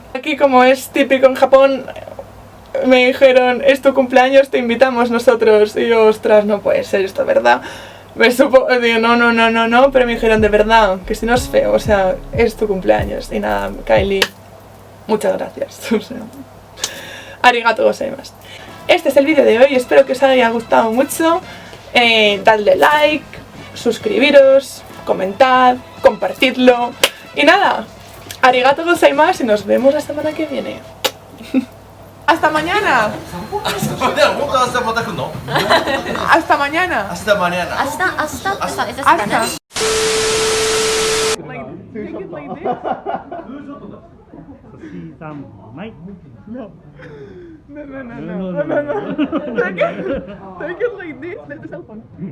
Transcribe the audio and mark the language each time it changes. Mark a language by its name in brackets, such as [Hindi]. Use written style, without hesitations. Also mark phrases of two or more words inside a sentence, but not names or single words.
[Spanish] Aquí, como es típico en Japón, me dijeron, es tu cumpleaños, te invitamos nosotros. Y yo, ostras, no puede ser esto, ¿verdad? Digo, no, pero me dijeron, de verdad, que si no es feo, o sea, es tu cumpleaños. Y nada, Kylie, muchas gracias. O sea, [Japanese] arigato gozaimasu. [Spanish] Este es el vídeo de hoy, espero que os haya gustado mucho. Dadle like, suscribiros, comentad, compartidlo. Y nada, [Japanese] ありがとうございます [Spanish] y nos vemos la semana que viene. ¡Hasta mañana! ¡Hasta mañana! Hasta, [English] is this Spanish? [Spanish] No. [English] Take it like this. Let the cell phone.